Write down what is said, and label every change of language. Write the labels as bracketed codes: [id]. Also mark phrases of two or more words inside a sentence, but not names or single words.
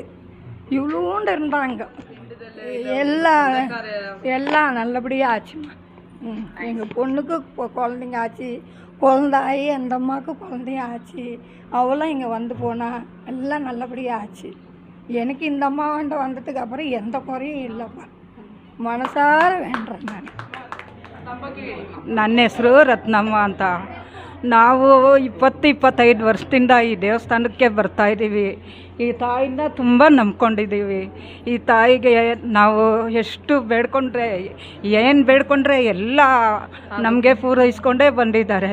[ta] இவ்வளோண்டு இருந்தாங்க. எல்லாம் நல்லபடியாக ஆச்சுமா. எங்கள் பொண்ணுக்கு குழந்தைங்க ஆச்சு, குழந்தாயி அந்த அம்மாவுக்கு குழந்தையும் ஆச்சு. அவளும் இங்கே வந்து போனால் எல்லாம் நல்லபடியாக ஆச்சு. எனக்கு இந்த அம்மாவாண்ட வந்ததுக்கு அப்புறம் எந்த குறையும் இல்லைப்பா. [kn] ಮನಸಾರ ವೇಣ್ರಿ ನಾನು. ನನ್ನ ಹೆಸರು ರತ್ನಮ್ಮ ಅಂತ. ನಾವು 20-25 ವರ್ಷದಿಂದ ಈ ದೇವಸ್ಥಾನಕ್ಕೆ ಬರ್ತಾಯಿದ್ದೀವಿ. ಈ ತಾಯಿನ ತುಂಬ ನಂಬ್ಕೊಂಡಿದ್ದೀವಿ. ಈ ತಾಯಿಗೆ ನಾವು ಎಷ್ಟು ಬೇಡ್ಕೊಂಡ್ರೆ, ಏನು ಬೇಡ್ಕೊಂಡ್ರೆ ಎಲ್ಲ ನಮಗೆ ಪೂರೈಸ್ಕೊಂಡೇ ಬಂದಿದ್ದಾರೆ.